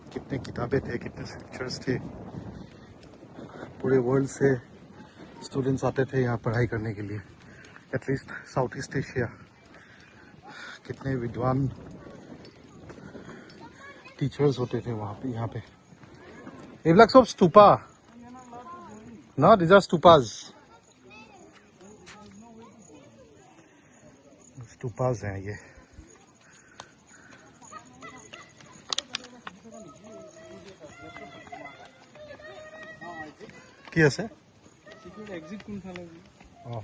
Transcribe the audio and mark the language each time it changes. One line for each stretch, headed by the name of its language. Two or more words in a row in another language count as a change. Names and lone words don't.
Hindi: कितने किताबें थे, कितने स्क्रिप्चर्स थे। पूरे वर्ल्ड से स्टूडेंट्स आते थे यहाँ पढ़ाई करने के लिए, एटलीस्ट साउथ ईस्ट एशिया। कितने विद्वान टीचर्स होते थे वहाँ पे, यहाँ पे।
Assamese: এইবিলাক সব স্তূপা ন,
English: these are stupas.
Hindi: Stupas हैं ये।
Assamese: কি আছে? এক্সিট কোনফালে? অঁ